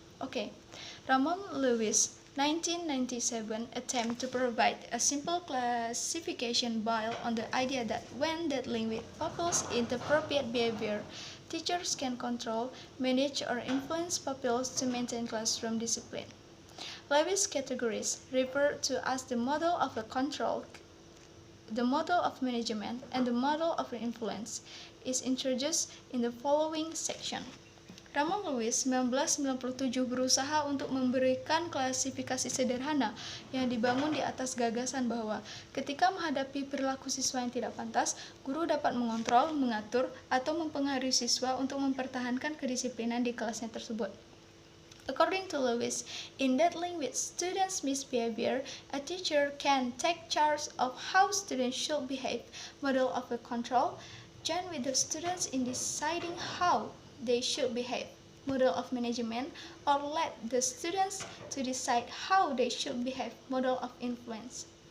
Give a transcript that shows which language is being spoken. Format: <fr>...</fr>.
<en>Okay, Ramon Lewis 1997 attempt to provide a simple classification based on the idea that when dealing with pupils inappropriate behavior, teachers can control, manage, or influence pupils to maintain classroom discipline. Lewis' categories refer to as the model of the control, the model of management, and the model of influence is introduced in the following section.</en> <id>Ramon Lewis 1997 berusaha untuk memberikan klasifikasi sederhana yang dibangun di atas gagasan bahwa ketika menghadapi perilaku siswa yang tidak pantas, guru dapat mengontrol, mengatur, atau mempengaruhi siswa untuk mempertahankan kedisiplinan di kelasnya tersebut.</id> <en>According to Lewis, in dealing with students' misbehavior, a teacher can take charge of how students should behave, model of a control, join with the students in deciding how they should behave, model of management, or let the students to decide how they should behave, model of influence.</en>